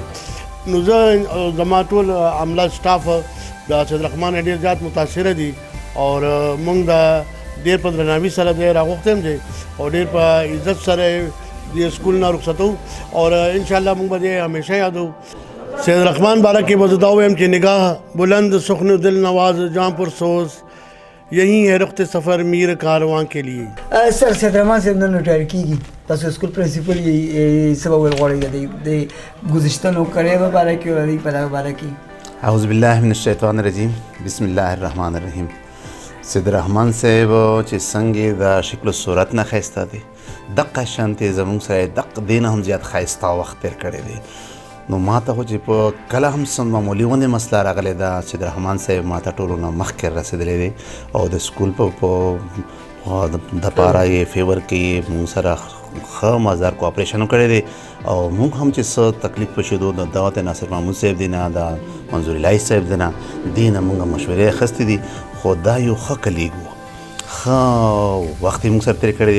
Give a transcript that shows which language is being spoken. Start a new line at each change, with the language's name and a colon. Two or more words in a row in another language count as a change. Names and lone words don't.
Pashto: نو زه زما ټول عمله سټاف د سید رحمان ډېر زیات متاثره دي او موږ د ډېر په درناوي سره دی راغوښتی هم دی او ډېر په عزت سره د سکول نه رخصتو اور انشاءالله موږ به دې همیشه یادو. سید رحمان باره کې به زه دا ویم چې
Urdu: نگاہ بلند سخن دل نواز جان پر سوز یہی ہے رخت سفر میر کاروان کے لیے.
Pashto: سر سید رحمان صاحب نن ریټایر کېږي، تاسو سکول پرنسپل یې څه به ویل غواړئ د ګذشتنو کړیو په باره کې او د دې په دغه باره کې؟
Arabic: اعوذ بالله من الشیطان الرجیم بسم الله الرحمن الرحیم.
Pashto: سید رحمان صاحب چې څنګه د شکل و صورت نه ښایسته دی دقه شانتې زموږ سره دق دې نه هم زیات ښایسته وخت تېر کړی دی. نو ما ته خو چې په کله هم څه معمولي غوندې مسله راغلی ده سید رحمان صاحب ما ته ټولو نه مخکې رسېدلی دی او د سکول په دپاره یې فیور کې موږ سره ښه مزدار کوآپریشن کړی دی او موږ هم چې څه تکلیف په شدو د دعوت ناصر محمود صاحب دی نه د منظور الهي صاحب دی نه دې نه موږ مشورې اخیستې دي خو دا یو ښه کلیګ و، ښه وخت یې موږ سره تېر کړی دی.